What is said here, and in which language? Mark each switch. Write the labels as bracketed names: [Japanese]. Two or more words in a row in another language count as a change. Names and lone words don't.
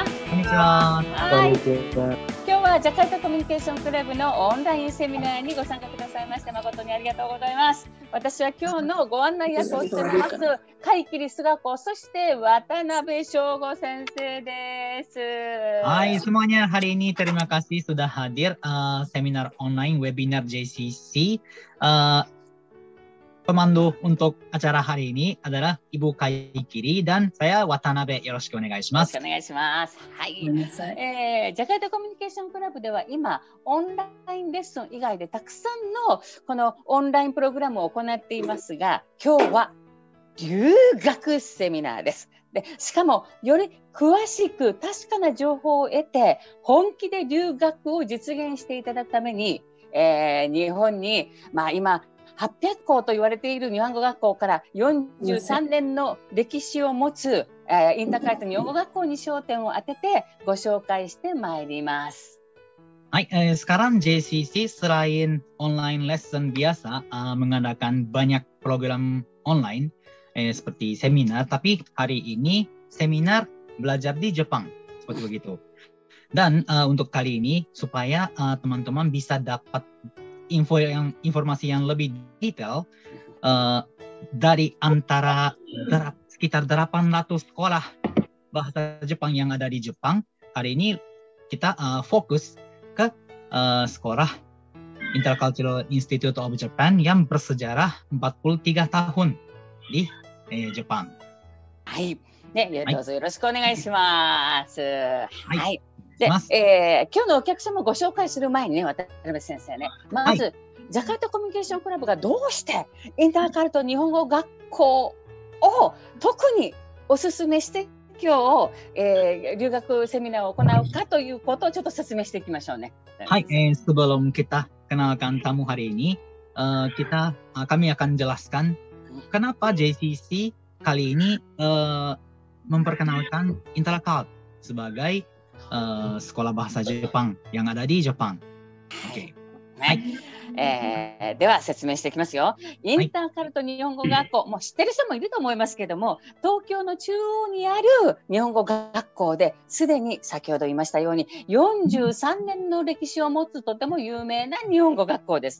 [Japanese] こんにちは。はい。今日はジャカルタコミュニケーションクラブのオンラインセミナーにご参加くださいまして誠にありがとうございます。私は今日のご案内役をしております海切菅子、そして渡辺翔吾先生です。 [Indonesian] Hai semuanya, hari ini terima kasih sudah hadir seminar [English] online webinar [Indonesian] JCC. Pemandu untuk acara hari ini adalah Ibu Kaikiri dan saya Watanabe. [Japanese] よろしくお願いします。よろしくお願いします。はい。ジャカルタコミュニケーションクラブでは今オンラインレッスン以外でたくさんのこのオンラインプログラムを行っていますが、今日は留学セミナーです。で、しかもより詳しく確かな情報を得て本気で留学を実現していただくために、日本に今800校と言われている日本語学校から43年の歴史を持つ、インターカルト日本語学校に焦点を当ててご紹介してまいります。 [Indonesian] Hai, sekarang JCC selain [English] online lesson [Indonesian] biasa mengadakan banyak program online seperti seminar, tapi hari ini seminar belajar di Jepang seperti begitu. Dan untuk kali ini supaya teman-teman bisa dapat informasi yang lebih detail dari antara sekitar 800 sekolah bahasa Jepang yang ada di Jepang. Hari ini kita fokus ke sekolah Intercultural Institute of Japan yang bersejarah 43 tahun di Jepang. [Japanese] はい、ね、どうぞよろしくお願いします。はい。で、今日のお客様をご紹介する前にね、渡辺先生ね、まず、ジャカルタコミュニケーションクラブがどうしてインターカルト日本語学校を特にお勧めして今日、留学セミナーを行うかということをちょっと説明していきましょうね。 [Indonesian] はい、sebelum kita kenalkan tamu hari ini, kami akan jelaskan kenapa JCC kali ini memperkenalkan Intercult sebagai sekolah bahasa Jepang yang ada di Jepang. [Japanese] Okay. はい。では説明していきますよ。インターカルト日本語学校、もう知ってる人もいると思いますけども、東京の中央にある日本語学校ですでに先ほど言いましたように43年の歴史を持つとても有名な日本語学校です。